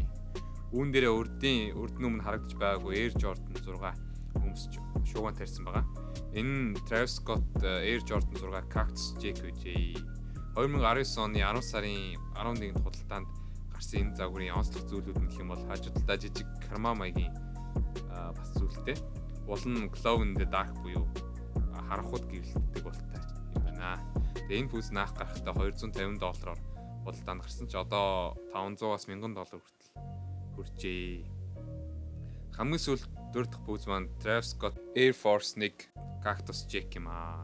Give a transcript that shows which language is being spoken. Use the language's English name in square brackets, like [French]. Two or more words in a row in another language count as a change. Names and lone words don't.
[Mongolian] Үүн дээрээ урд өмнө харагдаж байгаагүй Air Jordan 6 өмсч шууган тарьсан байгаа. Энэ Travis Scott Air Jordan 6 Cactus Jack үжээ. 2019 оны 10 сарын 11-нд худалдаанд гарсан энэ загварын онцлог зүйлүүд нь гэх юм бол хажуудалдаа жижиг карма маягийн бас зүйлтэй. Уул нь [English] glow in the dark [Mongolian] буюу харанхуйд гэрэлтдэг болтой юм байна. Тэгээ энэ пүүз наах гарахтаа $250-оор худалдаанд гарсан ч одоо $500-аас $1000 хүртэл хүрчээ. Хамгийн сүүлд дөрөв дахь пүүз маань Travis Scott Air Force 1 Cactus Jack юм аа.